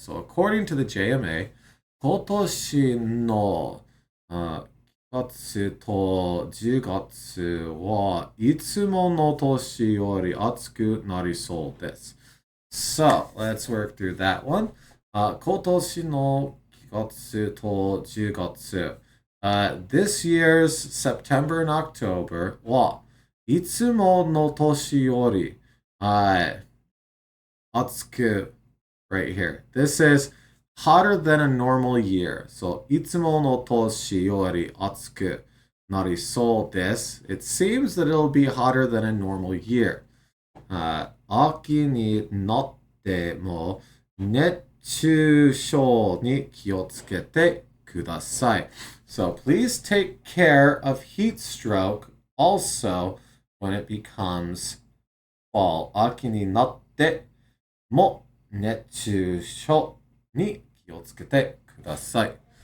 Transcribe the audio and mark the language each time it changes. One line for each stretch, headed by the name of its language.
English: So according to the JMA,
Japanese: 今年の月と10月はいつもの年より暑くなりそうです。
English: So, let's work through that one.
Japanese: 今年の月と10月。
English: This year's September and October
Japanese: はいつもの年より暑く
English: right here. This is hotter than a normal year.
Japanese: So いつもの年より暑くなりそうです。
English: It seems that it'll be hotter than a normal year.
Japanese: 秋になっても熱中症に気をつけてください.
English: So please take care of heat stroke also when it becomes fall.
Japanese: 秋になっても熱中症に気をつけてください.